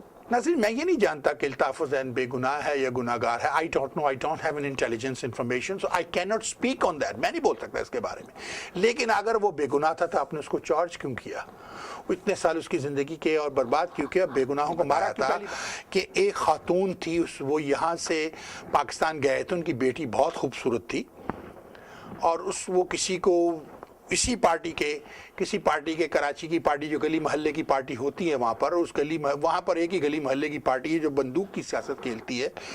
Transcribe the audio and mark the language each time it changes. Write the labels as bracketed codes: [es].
[ur] ناظرین, میں یہ نہیں جانتا کہ الطاف حسین بے گناہ ہے یا گناہ گار ہے. [en] I don't know, I don't have an intelligence information, so I cannot speak on that. [ur] میں نہیں بول سکتا اس کے بارے میں. لیکن اگر وہ بے گناہ تھا تو آپ نے اس کو چارج کیوں کیا؟ وہ اتنے سال اس کی زندگی کے اور برباد کیوں کیا؟ بے گناہوں کو مارا تھا. کہ ایک خاتون تھی, وہ یہاں سے پاکستان گئے تھے, ان کی بیٹی بہت خوبصورت تھی, اور وہ کسی پارٹی کے کراچی کی پارٹی, جو گلی محلے کی پارٹی ہوتی ہے وہاں پر ایک ہی گلی محلے کی پارٹی ہے جو بندوق کی سیاست کھیلتی ہے.